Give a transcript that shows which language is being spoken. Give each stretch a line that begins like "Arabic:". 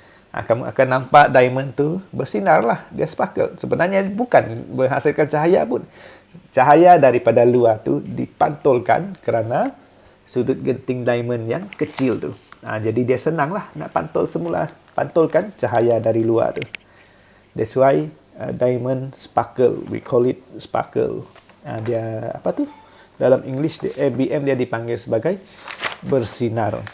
Malay: Kamu akan nampak diamond tu bersinar lah, dia sparkle. Sebenarnya bukan menghasilkan cahaya pun. Cahaya daripada luar tu dipantulkan kerana sudut genting diamond yang kecil tu. Jadi dia senang lah nak pantulkan cahaya dari luar tu.
English: That's why diamond sparkle, we call it sparkle.
Malay: Dia apa tu? Dalam English, ABM dia dipanggil sebagai bersinar.